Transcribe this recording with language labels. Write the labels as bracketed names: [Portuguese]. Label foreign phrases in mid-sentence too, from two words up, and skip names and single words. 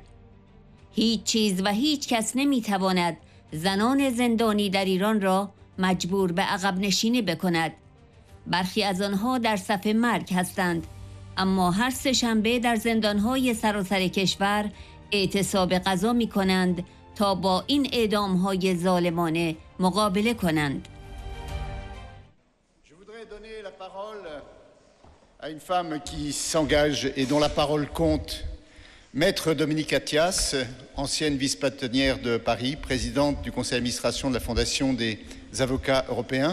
[Persian] هیچ چیز و هیچ کس نمیتواند زنان زندانی در ایران را مجبور به عقب نشینی بکند. برخی از آنها در صف مرگ هستند، اما هر سه‌شنبه در زندانهای سراسر کشور اعتصاب غذا می کنند تا با این اعدامهای ظالمانه مقابله کنند. [French] Donner la parole à une femme qui s'engage et dont la parole compte, Maître Dominique Attias, ancienne vice-patronnière de Paris, présidente du conseil d'administration de la Fondation des avocats européens.